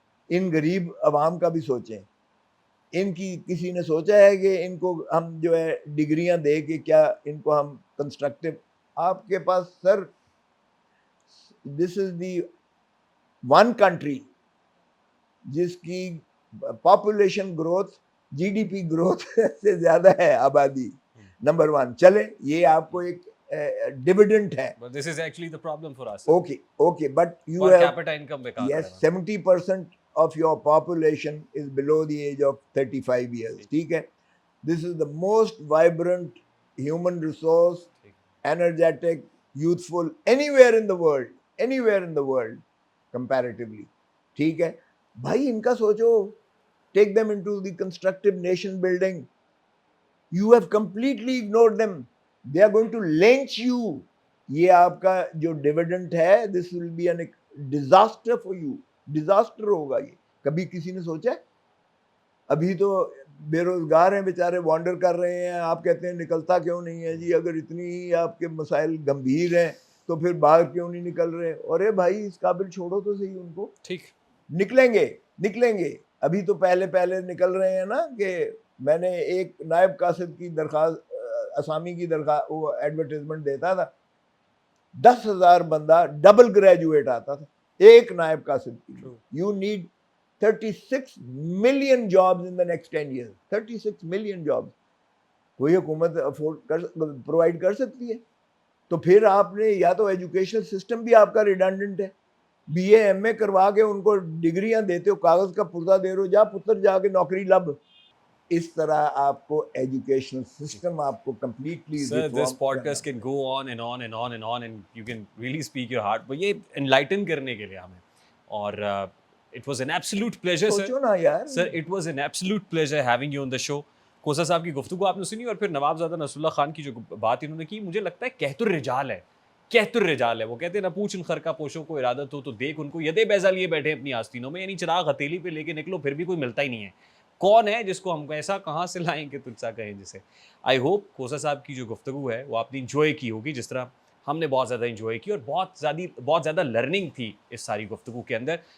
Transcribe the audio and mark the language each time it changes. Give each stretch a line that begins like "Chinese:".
Hindi: इन गरीब अवाम का भी सोचें। इनकी किसी ने सोचा है कि इनको हम जो है डिग्रियां दे के क्या इनको हम कंस्ट्रक्टिव, आपके पास sir,
English: this is the one country
Hindi: जिसकी पॉपुलेशन ग्रोथ जीडीपी ग्रोथ से ज्यादा है आबादी, नंबर वन। चले, ये आपको एक डिविडेंड है।
English: But this is actually the problem for us. Okay okay, but you Per have, capita income बेकार yes,
Hindi: पड़ेगा।
English: 70% of your population is below the age of 35 years.
Hindi: ठीक है?
English: This is the most vibrant human resource,
Hindi: ठीक।
English: energetic, youthful anywhere in the world, anywhere in the world comparatively.
Hindi: ठीक है? भाई इनका सोचो,
English: take them into the constructive nation building. You have completely ignored them. They are going to lynch you.
Hindi: ये आपका जो dividend है,
English: this will be an disaster for you,
Hindi: disaster होगा ये। कभी किसी ने सोचा? अभी तो बेरोजगार हैं बेचारे, वॉन्डर कर रहे हैं। आप कहते हैं निकलता क्यों नहीं है जी? अगर इतनी ही आपके मसाइल गंभीर हैं तो फिर बाहर क्यों नहीं निकल रहे? अरे भाई इस काबिल छोड़ो तो सही उनको। ठीक। निकलेंगे, निकलेंगे। अभी तो पहले पहले निकल रहे हैं ना कि मैंने एक नायब कासिद की दरखास्त, असामी की दरखास्त, वो एडवर्टाइजमेंट देता था, 10,000 बंदा डबल ग्रेजुएट आता था एक नायब कासिद की।
English: you need 36 million jobs in the next 10 years,
Hindi: 36 million jobs कोई हुकूमत अफोर्ड कर, प्रोवाइड कर सकती है? तो फिर आपने, या तो एजुकेशन सिस्टम भी आपका रिडंडेंट है, बीए एमए करवा के उनको डिग्रियां देते हो, कागज का पुर्जा दे रहे हो,
Punjabi: जा पुत्र जाके नौकरी लब।
Hindi: इस तरह आपको एजुकेशनल सिस्टम आपको completely
English: Sir, this podcast can go on and on and on and on and you can really speak your heart. but ये enlighten
Hindi: करने के लिए हमें,
English: और it was an absolute pleasure sir.
Hindi: सोचो ना यार।
English: Sir, it was an absolute pleasure having you on the show.
Hindi: कोसा साहब की गुफ्तगू आपने सुनी, और फिर नवाबजादा नसरुल्लाह खान की जो बात इन्होंने की, मुझे लगता है कहतुर रिजाल है, कहतुर रिजाल है। वो कहते हैं ना, पूछ इन खरका पोशों को इरादत हो तो देख उनको, यदे बैजा लिए बैठे अपनी आस्तीनों में, यानी चिराग हथेली पे लेके निकलो फिर भी कोई मिलता ही नहीं है। कौन है जिसको हम ऐसा कहाँ से लाएं कि तुझसा कहें जिसे। आई होप कोसा साहब की जो गुफ्तगू है वो आपने इंजॉय की होगी, जिस तरह हमने बहुत ज़्यादा इंजॉय की, और बहुत ज़्यादा लर्निंग थी इस सारी गुफ्तगू के अंदर।